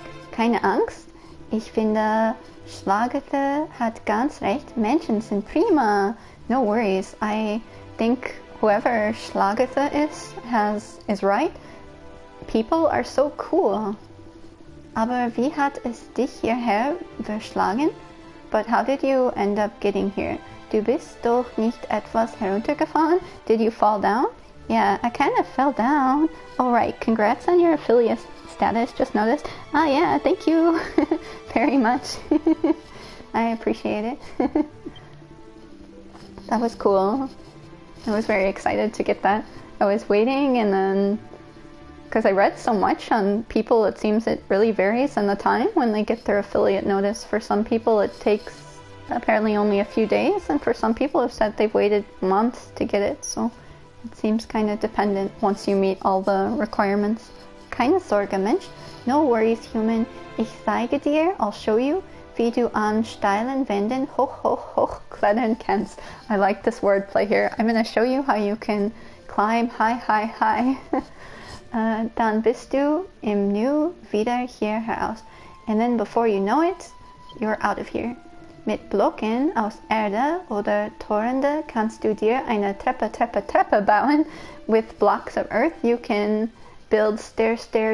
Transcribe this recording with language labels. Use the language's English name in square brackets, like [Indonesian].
[German] Keine Angst. Ich finde, Schlagete hat ganz recht. Menschen sind prima. [English] No worries. I think whoever Schlagete is right. People are so cool. [German] Aber wie hat es dich hierher verschlagen? [English] But how did you end up getting here? [German] Du bist doch nicht etwas heruntergefallen? [English] Did you fall down? Yeah, I kind of fell down. Alright, congrats on your affiliate status, just noticed. Ah yeah, thank you very much. I appreciate it. That was cool. I was very excited to get that. I was waiting, and then, because I read so much on people, it seems it really varies in the time when they get their affiliate notice. For some people it takes apparently only a few days, and for some people have said they've waited months to get it, so it seems kind of dependent once you meet all the requirements. [German] Keine Sorge, Mensch. [English] No worries, human. [German] Ich zeige dir, [English] I'll show you, [German] wie du an steilen Wänden hoch klettern kannst. [English] I like this wordplay here. I'm going to show you how you can climb high. [German] dann bist du im Nu wieder hier heraus. [English] And then before you know it, you're out of here. [German] Mit Blöcken aus Erde oder Torrente kannst du dir eine Treppe bauen. [English] With blocks of earth you can build stairs.